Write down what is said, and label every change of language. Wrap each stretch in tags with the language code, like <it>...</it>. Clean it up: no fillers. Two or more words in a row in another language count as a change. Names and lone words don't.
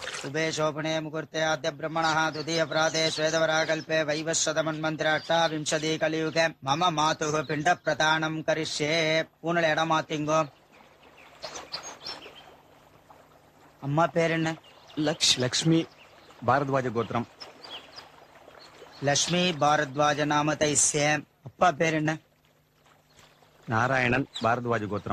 <sa>शुभे शोभने मुहूर्ते आद्य ब्रह्मणः द्वितीय प्राते श्वेतवराकल्पे वैवस्वतमन्मन्त्र 28 कलियुगे मम मातुः पिंड प्रदानं करिष्ये</sa> <ta>பூணல் இடமாத்திங்கோ அம்மா பேர் என்ன லக்ஷ்மி பாரத்வாஜ கோத்திரம் லட்சுமி பாரத்வாஜ நாமதைஸ்ய அப்பா பேர் என்ன நாராயணன் பாரத்வாஜ கோத்திரம்</ta>